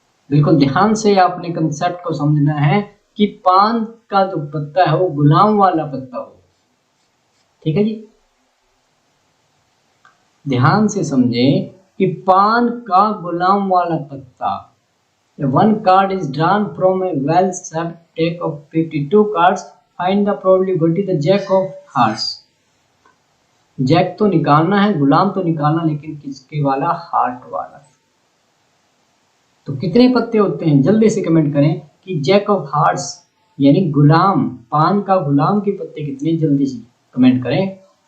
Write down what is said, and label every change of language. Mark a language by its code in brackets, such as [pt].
[hi] बिल्कुल ध्यान से आपने कंसेप्ट को समझना है कि पान का जो पत्ता है वो गुलाम वाला पत्ता हो। ठीक है जी, ध्यान से समझें कि पान का गुलाम वाला पत्ता। [en] One card is drawn from a well-shaped deck of 52 cards. Find the probability the jack of hearts. [hi] Jack तो निकालना है, गुलाम तो निकालना, लेकिन किसके वाला, हार्ट वाला। तो कितने पत्ते होते हैं, जल्दी से कमेंट करें कि जैक ऑफ हार्ट्स यानी गुलाम, पान का गुलाम के पत्ते कितने, जल्दी से कमेंट करें।